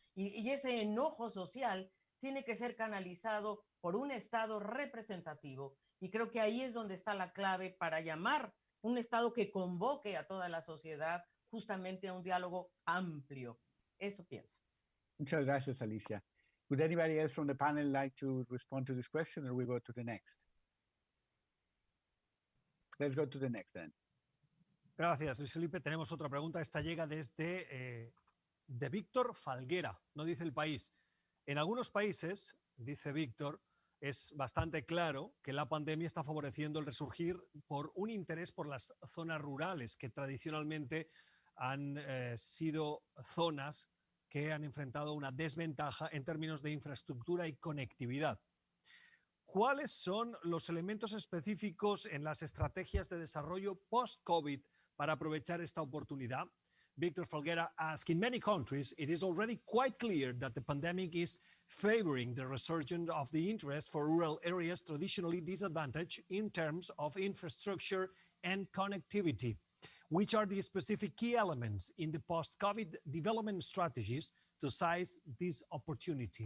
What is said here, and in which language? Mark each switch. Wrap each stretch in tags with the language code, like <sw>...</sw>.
<es>Y ese enojo social tiene que ser canalizado por un Estado representativo. Y creo que ahí es donde está la clave para llamar un Estado que convoque a toda la sociedad justamente a un diálogo amplio. Eso pienso. Muchas gracias, Alicia.</es> <en>Would anybody else from the panel like to respond to this question, or we go to the next? Let's go to the next then.</en> <es>Gracias, Luis Felipe. Tenemos otra pregunta. Esta llega desde de Víctor Falguera. No dice el país. En algunos países, dice Víctor, es bastante claro que la pandemia está favoreciendo el resurgir por un interés por las zonas rurales, que tradicionalmente han sido zonas que han enfrentado una desventaja en términos de infraestructura y conectividad. ¿Cuáles son los elementos específicos en las estrategias de desarrollo post-COVID para aprovechar esta oportunidad?</es> <en>Victor Falguera asks, in many countries, it is already quite clear that the pandemic is favoring the resurgence of the interest for rural areas traditionally disadvantaged in terms of infrastructure and connectivity. Which are the specific key elements in the post-COVID development strategies to seize this opportunity?</en>